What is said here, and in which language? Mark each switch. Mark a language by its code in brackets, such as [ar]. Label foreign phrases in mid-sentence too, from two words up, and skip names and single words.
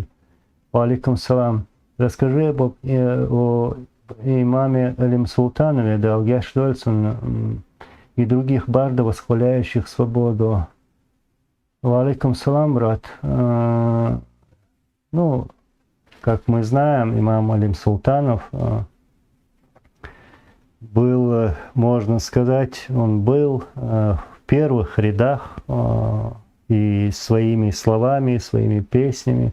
[ar] وعليكم السلام. [ru] Расскажи о имаме Алим Султанове, Далгяш Дольсон и других бардов, восхваляющих свободу. [ar] وعليكم السلام, [ru] брат. Ну, как мы знаем, имам Алим Султанов был, можно сказать, он был в первых рядах и своими словами, своими песнями.